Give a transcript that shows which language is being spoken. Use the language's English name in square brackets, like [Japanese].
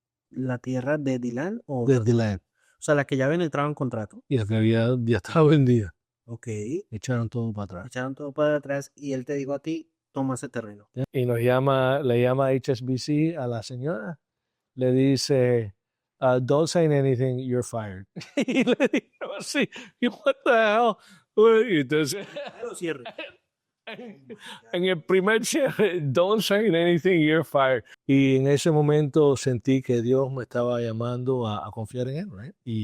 [Spanish] la tierra de Dylan De Dylan. O sea, la que ya habían entrado en contrato. Y la que ya estaba vendida. Ok. Echaron todo para atrás. Echaron todo para atrás y él te dijo a ti, toma ese terreno. Y le llama HSBC a la señora. [English] Le dice, don't say anything, you're fired. [Spanish] Y le dijo así, [English] what the hell? [Spanish] Y entonces, Lo cierre. [English] en el primer cierre, don't say anything, you're fired. [Spanish] Y en ese momento sentí que Dios me estaba llamando a confiar en Él, right?